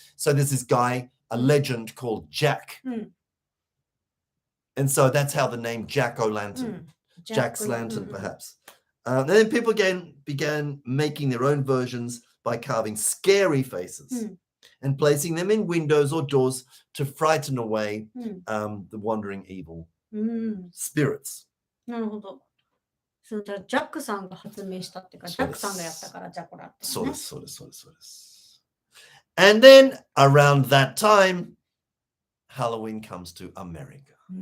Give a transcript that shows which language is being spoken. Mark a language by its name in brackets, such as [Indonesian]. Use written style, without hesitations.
[English] So there's this guy, a legend called Jack. And so that's how the name Jack-o'-lantern, Jack's lantern perhaps. And then people began making their own versions by carving scary faces and placing them in windows or doors to frighten away the wandering evil spirits. [Japanese] なるほど。そうじゃあジャックさんが発明したっていうか、ジャックさんがやったからジャコラって、ね。そうです。 [English] And then around that time, Halloween comes to America.